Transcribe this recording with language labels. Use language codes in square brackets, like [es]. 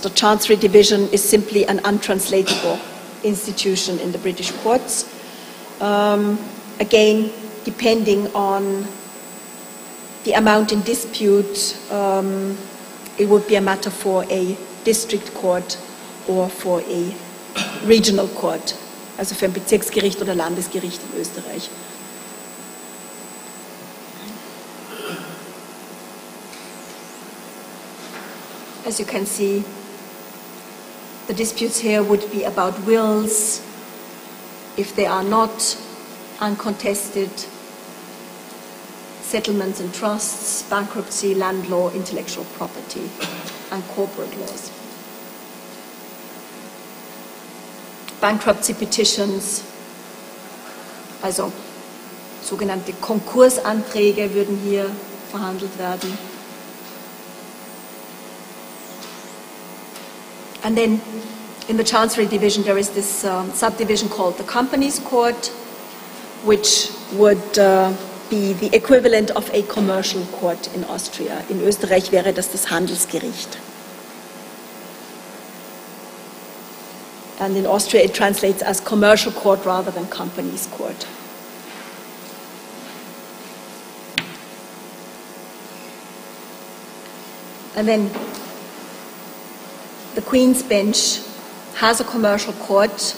[en] The chancery division is simply an untranslatable institution in the British courts. Again, depending on the amount in dispute, it would be a matter for a district court or for a regional court. [de] Also für ein Bezirksgericht oder Landesgericht in Österreich. [en] As you can see, the disputes here would be about wills, if they are not uncontested, settlements and trusts, bankruptcy, land law, intellectual property, and corporate laws. Bankruptcy petitions, [de] also sogenannte Konkursanträge, würden hier verhandelt werden. [en] And then in the Chancery Division there is this subdivision called the Companies Court, which would be the equivalent of a commercial court in Austria. [de] In Österreich wäre das das Handelsgericht. [en] And in Austria it translates as commercial court rather than companies court. And then the Queen's Bench has a commercial court.